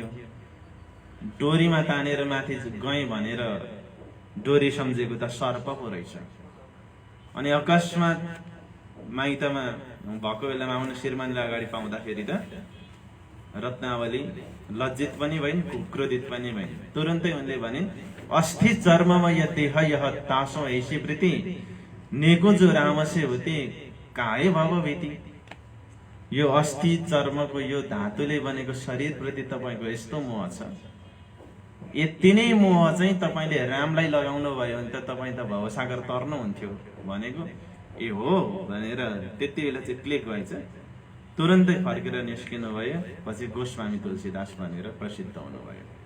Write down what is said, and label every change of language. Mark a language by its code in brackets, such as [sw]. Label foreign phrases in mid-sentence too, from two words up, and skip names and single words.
[ne] डोरीमा तानेर माथि गएँ भनेर डोरी सम्झेको त सर्प पो रहेछ। अनि अकस्मात माइतमा भएको बेलामा आउनु श्रीमानले अगाडि पाउँदाखेरि त रत्नावली लज्जित पनि भइन्, क्रोधित पनि भइन्। तुरन्तै उनले भनिन्, [awa] अस्थि चर्ममा य देह यह तासो ऐसी वृत्ति नेको जो रामसे होते काहे भव भीति। [ne] यो अस्थि चर्मको यो धातुले बनेको शरीर प्रति तपाईँको यस्तो मोह छ। यति नै मोह चाहिँ तपाईँले रामलाई लगाउनु भयो भने त तपाईँ त भवसागर तर्नुहुन्थ्यो भनेको। ए हो भनेर त्यति बेला चाहिँ क्लिक भएछ। तुरन्तै फर्केर निस्किनु भयो। पछि गोस्वामी तुलसीदास भनेर प्रसिद्ध हुनुभयो।